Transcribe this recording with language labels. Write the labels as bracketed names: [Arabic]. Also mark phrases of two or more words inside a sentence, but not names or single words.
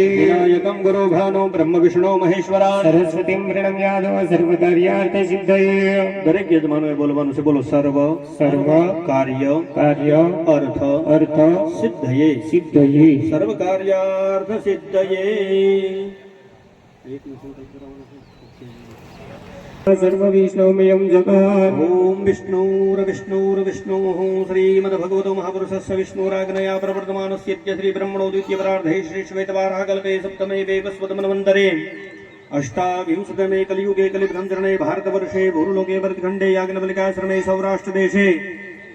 [Sanskrit] विनायकं गुरो भानो ब्रह्म विष्णु महेश्वरा सरस्वतीम प्रणम्यादो सर्वकार्यार्थ सिद्धये. [Gujarati] દરેક યજમાનોએ બોલવાનું છે. [Sanskrit] બોલો सर्व सर्व कार्य कार्य अर्थ अर्थ सिद्धये सिद्धये सर्व कार्यार्थ सिद्धये. सर्व विष्णुमयं जगत्. ओम विष्णुर्विष्णुर्विष्णुः श्रीमद्भगवतो महापुरुषस्य विष्णुराज्ञया प्रवर्तमानस्य श्री ब्रह्मणो द्वितीयपरार्धे श्री श्वेतवाराहकल्पे सप्तमे वैवस्वतमन्वन्तरे अष्टाविंशतमे कलियुगे कलिभ्रंचरणे भारतवर्षे भूर्लोके भरतखण्डे याज्ञवल्क्याश्रमे सौराष्ट्रदेशे